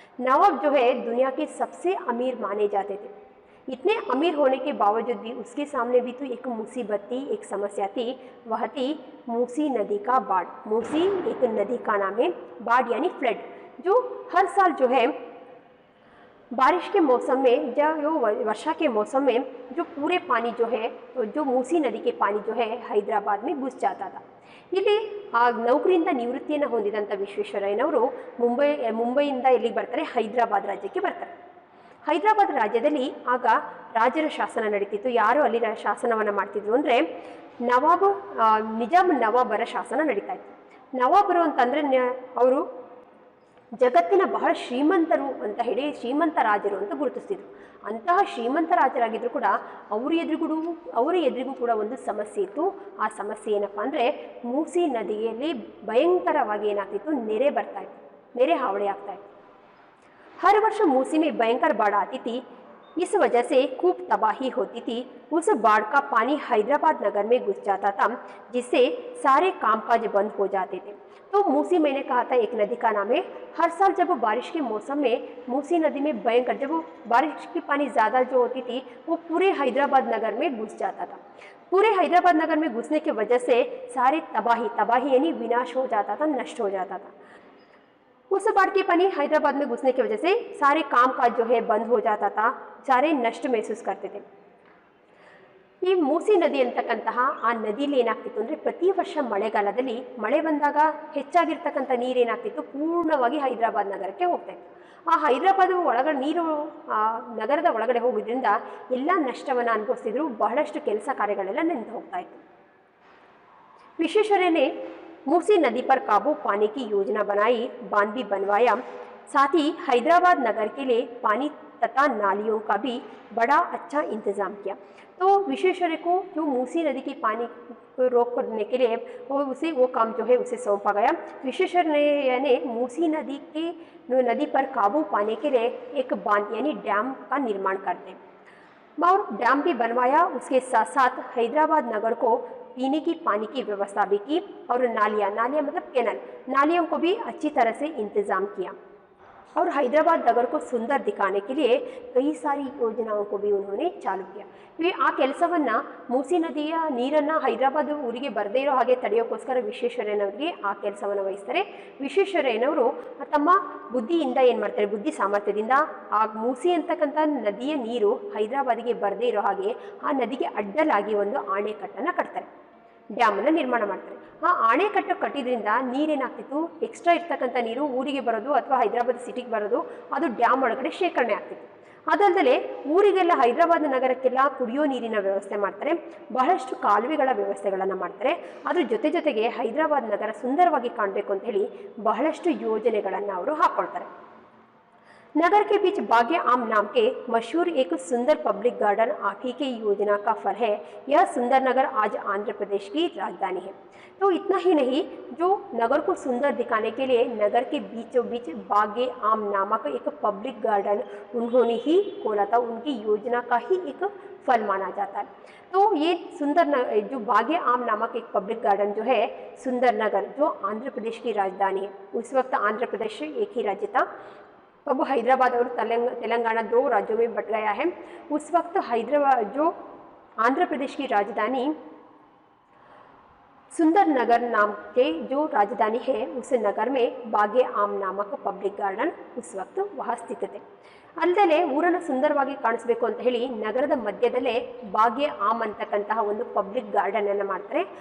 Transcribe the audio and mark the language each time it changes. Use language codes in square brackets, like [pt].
[hi] नवाब जो है दुनिया के सबसे अमीर माने जाते थे। इतने अमीर होने के बावजूद भी उसके सामने भी तो एक मुसीबत थी, एक समस्या थी, वह थी मूसी नदी का बाढ़। मूसी एक नदी का नाम है, बाढ़ यानी फ्लड, जो हर साल जो है बारिश के मौसम में जो वर्षा के मौसम में जो पूरे पानी जो है, जो ಮೂಸಿ ನದಿ के पानी जो है ಹೈದರಾಬಾದ್ में घुस जाता था। [kn] ಇಲ್ಲಿ ಆ ನೌಕರಿಯಿಂದ ನಿವೃತ್ತಿಯನ್ನು ಹೊಂದಿದಂಥ ವಿಶ್ವೇಶ್ವರಯ್ಯನವರು ಮುಂಬೈಯಿಂದ ಎಲ್ಲಿಗೆ ಬರ್ತಾರೆ, ಹೈದರಾಬಾದ್ ರಾಜ್ಯಕ್ಕೆ ಬರ್ತಾರೆ। ಹೈದರಾಬಾದ್ ರಾಜ್ಯದಲ್ಲಿ ಆಗ ರಾಜರ ಶಾಸನ ನಡೀತಿತ್ತು। ಯಾರು ಅಲ್ಲಿ ಶಾಸನವನ್ನು ಮಾಡ್ತಿದ್ರು ಅಂದರೆ ನವಾಬ್ ನಿಜಾಮ್ ನವಾಬರ ಶಾಸನ ನಡೀತಾ ಇತ್ತು। ನವಾಬರು ಅಂತಂದರೆ ಅವರು ಜಗತ್ತಿನ ಬಹಳ ಶ್ರೀಮಂತರು ಅಂತ ಹೇಳಿ ಶ್ರೀಮಂತ ರಾಜರು ಅಂತ ಗುರುತಿಸ್ತಿದ್ರು। ಅಂತಹ ಶ್ರೀಮಂತ ರಾಜರಾಗಿದ್ರು ಕೂಡ ಅವರ ಎದುರಿಗೂ ಕೂಡ ಒಂದು ಸಮಸ್ಯೆ ಇತ್ತು। ಆ ಸಮಸ್ಯೆ ಏನಪ್ಪ ಅಂದರೆ ಮೂಸಿ ನದಿಯಲ್ಲಿ ಭಯಂಕರವಾಗಿ ಏನಾಗ್ತಿತ್ತು, ನೆರೆ ಹಾವಳಿ ಆಗ್ತಾ ಇತ್ತು। [hi] हर वर्ष मूसी में भयंकर बाढ़ आती थी। इस वजह से खूब तबाही होती थी। उस बाढ़ का पानी हैदराबाद नगर में घुस जाता था, जिससे सारे कामकाज बंद हो जाते थे। तो मूसी, मैंने कहा था एक नदी का नाम है। हर साल जब बारिश के मौसम में मूसी नदी में भयंकर, जब बारिश की पानी ज़्यादा जो होती थी वो पूरे हैदराबाद नगर में घुस जाता था। पूरे हैदराबाद नगर में घुसने की वजह से सारे तबाही यानी विनाश हो जाता था, नष्ट हो जाता था। उस बाढ़ के पानी हैदराबाद में घुसने की वजह से सारे कामकाज जो है बंद हो जाता था, सारे नष्ट महसूस करते थे। [kn] ಈ ಮೂಸಿ ನದಿ ಅಂತಕ್ಕಂತಹ ಆ ನದಿಯಲ್ಲಿ ಏನಾಗ್ತಿತ್ತು ಅಂದರೆ ಪ್ರತಿ ವರ್ಷ ಮಳೆಗಾಲದಲ್ಲಿ ಮಳೆ ಬಂದಾಗ ಹೆಚ್ಚಾಗಿರ್ತಕ್ಕಂಥ ನೀರೇನಾಗ್ತಿತ್ತು, ಪೂರ್ಣವಾಗಿ ಹೈದರಾಬಾದ್ ನಗರಕ್ಕೆ ಹೋಗ್ತಾ ಇತ್ತು। ಆ ಹೈದರಾಬಾದ್ ಒಳಗಡೆ ನೀರು ನಗರದ ಒಳಗಡೆ ಹೋಗೋದ್ರಿಂದ ಎಲ್ಲ ನಷ್ಟವನ್ನು ಅನುಭವಿಸ್ತಿದ್ರು। ಬಹಳಷ್ಟು ಕೆಲಸ ಕಾರ್ಯಗಳೆಲ್ಲ ನಿಂತು ಹೋಗ್ತಾ ಇತ್ತು। [hi] विश्वेश्वरैया ने मूसी नदी पर काबू पाने की योजना बनाई, बांध भी बनवाया। साथ ही हैदराबाद नगर के लिए पानी तथा नालियों का भी बड़ा अच्छा इंतज़ाम किया। तो विश्वेश्वरैया को जो मूसी नदी की पानी को रोक करने के लिए वो काम जो है उसे सौंपा गया। विश्वेश्वरैया ने मूसी नदी पर काबू पाने के लिए एक बांध यानी डैम का निर्माण कर दिया और डैम भी बनवाया। उसके साथ साथ हैदराबाद नगर को पीने की पानी की व्यवस्था भी की और नालियाँ मतलब कैनल, नालियों को भी अच्छी तरह से इंतज़ाम किया और हैदराबाद नगर को सुंदर दिखाने के लिए कई सारी योजनाओं को भी उन्होंने चालू किया। [kn] ಆ ಕೆಲಸವನ್ನು ಮೂಸಿ ನದಿಯ ನೀರನ್ನು ಹೈದರಾಬಾದ್ ಊರಿಗೆ ಬರದೇ ಇರೋ ಹಾಗೆ ತಡೆಯೋಕ್ಕೋಸ್ಕರ ವಿಶ್ವೇಶ್ವರಯ್ಯನವರಿಗೆ ಆ ಕೆಲಸವನ್ನು ವಹಿಸ್ತಾರೆ। ವಿಶ್ವೇಶ್ವರಯ್ಯನವರು ತಮ್ಮ ಬುದ್ಧಿಯಿಂದ ಏನು ಮಾಡ್ತಾರೆ, ಬುದ್ಧಿ ಸಾಮರ್ಥ್ಯದಿಂದ ಆ ಮೂಸಿ ಅಂತಕ್ಕಂಥ ನದಿಯ ನೀರು ಹೈದರಾಬಾದಿಗೆ ಬರದೇ ಇರೋ ಹಾಗೆ ಆ ನದಿಗೆ ಅಡ್ಡಲಾಗಿ ಒಂದು ಆಣೆಕಟ್ಟನ್ನು ಕಟ್ತಾರೆ, ಡ್ಯಾಮನ್ನು ನಿರ್ಮಾಣ ಮಾಡ್ತಾರೆ। ಆ ಆಣೆಕಟ್ಟು ಕಟ್ಟಿದ್ರಿಂದ ನೀರೇನಾಗ್ತಿತ್ತು, ಎಕ್ಸ್ಟ್ರಾ ಇರ್ತಕ್ಕಂಥ ನೀರು ಊರಿಗೆ ಬರೋದು ಅಥವಾ ಹೈದರಾಬಾದ್ ಸಿಟಿಗೆ ಬರೋದು ಅದು ಡ್ಯಾಮ್ ಒಳಗಡೆ ಶೇಖರಣೆ ಆಗ್ತಿತ್ತು। ಅದಲ್ಲದೆ ಊರಿಗೆಲ್ಲ ಹೈದರಾಬಾದ್ ನಗರಕ್ಕೆಲ್ಲ ಕುಡಿಯೋ ನೀರಿನ ವ್ಯವಸ್ಥೆ ಮಾಡ್ತಾರೆ, ಬಹಳಷ್ಟು ಕಾಲುವೆಗಳ ವ್ಯವಸ್ಥೆಗಳನ್ನು ಮಾಡ್ತಾರೆ। ಅದ್ರ ಜೊತೆಗೆ ಹೈದರಾಬಾದ್ ನಗರ ಸುಂದರವಾಗಿ ಕಾಣಬೇಕು ಅಂತ ಹೇಳಿ ಬಹಳಷ್ಟು ಯೋಜನೆಗಳನ್ನು ಅವರು ಹಾಕ್ಕೊಳ್ತಾರೆ। [hi] नगर के बीच बागे आम नाम के मशहूर एक सुंदर पब्लिक गार्डन आखी की योजना का फल है। यह सुंदर नगर आज आंध्र प्रदेश की राजधानी है। तो इतना ही नहीं, जो नगर को सुंदर दिखाने के लिए नगर के बीचों बीच बागे आम नामक एक पब्लिक गार्डन उन्होंने ही खोला था, उनकी योजना का ही एक फल माना जाता है। तो ये जो बागे आम नामक एक पब्लिक गार्डन जो है सुंदर नगर, जो आंध्र प्रदेश की राजधानी है। उस वक्त आंध्र प्रदेश एक ही राज्य था, अब हैदराबाद और तेलंगाना 2 राज्यों में बट गया है। उस वक्त हैदराबाद जो आंध्र प्रदेश की राजधानी सुंदर नगर नाम के जो राजधानी है, उस नगर में बागे आम नामक पब्लिक गार्डन उस वक्त वहाँ स्थित थे। [kn] ಅಲ್ಲದೆ ಊರನ್ನು ಸುಂದರವಾಗಿ ಕಾಣಿಸಬೇಕು ಅಂತ ಹೇಳಿ ನಗರದ ಮಧ್ಯದಲ್ಲೇ ಬಾಗೆ ಆಮ್ ಅಂತಕ್ಕಂತಹ ಒಂದು ಪಬ್ಲಿಕ್ ಗಾರ್ಡನನ್ನು ಮಾಡ್ತಾರೆ।